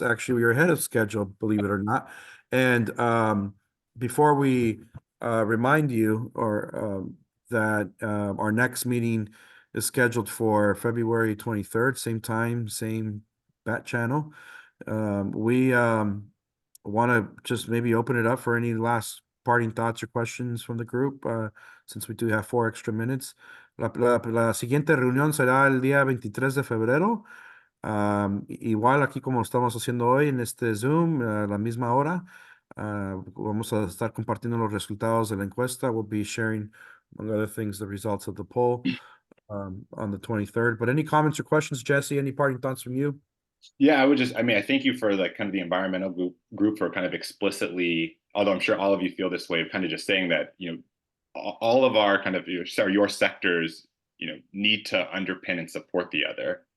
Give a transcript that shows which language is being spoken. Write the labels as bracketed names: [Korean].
[English] Actually, we are ahead of schedule, believe it or not. And before we remind you that our next meeting is scheduled for February 23rd, same time, same bat channel. We want to just maybe open it up for any last parting thoughts or questions from the group, since we do have 4 extra minutes. [Spanish] La siguiente reunión será el día 23 de febrero. Igual aquí como estamos haciendo hoy en este Zoom, a la misma hora. Vamos a estar compartiendo los resultados de la encuesta. [English] We'll be sharing, among other things, the results of the poll on the 23rd. But any comments or questions, Jesse? Any parting thoughts from you? Yeah, I mean, I thank you for like kind of the environmental group for kind of explicitly, although I'm sure all of you feel this way, kind of just saying that, all of our kind of your sectors, need to underpin and support the other.